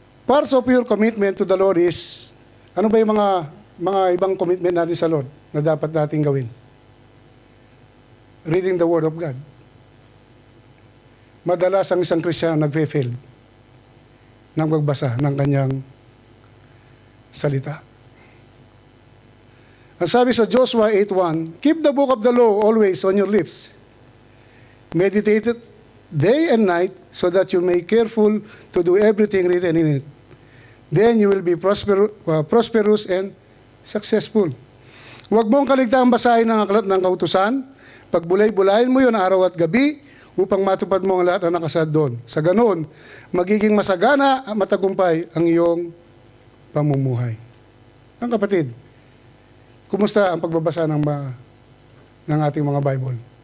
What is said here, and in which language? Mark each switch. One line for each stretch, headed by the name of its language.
English: Parts of your commitment to the Lord is,
Filipino: ano ba yung mga ibang commitment natin sa Lord na dapat natin gawin?
English: Reading the Word of God.
Filipino: Madalas ang isang Kristiyano nagfe-fail nang magbasa ng kanyang salita. Ang sabi sa
English: Joshua 8:1, keep the book of the law always on your lips. Meditate it day and night so that you may careful to do everything written in it. Then you will be prosperous and successful.
Filipino: Huwag mong kaligtaang basahin ang aklat ng kautusan. Pagbulay-bulayin mo yun araw at gabi upang matupad mo ang lahat na nakasaad doon. Sa ganoon, magiging masagana at matagumpay ang iyong pamumuhay. Ang kapatid, kumusta ang pagbabasa ng ating mga Bible?